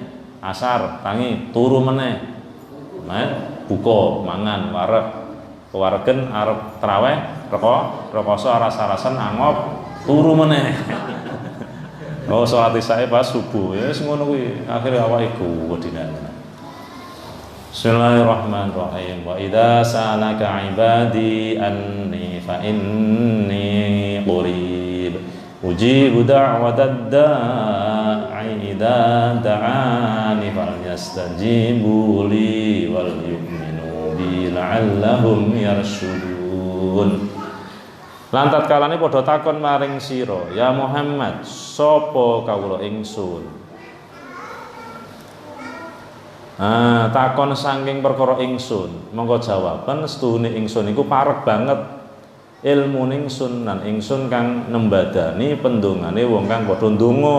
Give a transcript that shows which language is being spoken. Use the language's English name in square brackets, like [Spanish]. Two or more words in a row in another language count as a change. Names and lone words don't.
[Javanese] Asar tangi turu meneh. Buka mangan wareg. Kewaregen arep traweh rekoso rasa-rasan angop turu meneh. Oh salat isya pas subuh ya wis ngono kuwi akhire awake kuwedinan. [Arabic] بسم الله الرحمن الرحيم. وإذا سألك عبادي عني فإني قريب أجيب دعوة الداع إذا دعان فليستجيبوا لي وليؤمنوا بي لعلهم يرشدون. [Javanese] Lantat kalane padha takon maring sira, ya Muhammad, sapa kawula ingsun? Takon saking perkara ingsun, monggo jawaban setuhune ingsun iku parek banget ilmu ingsun lan ingsun kang nembadani pendongane wong kang padha ndonga.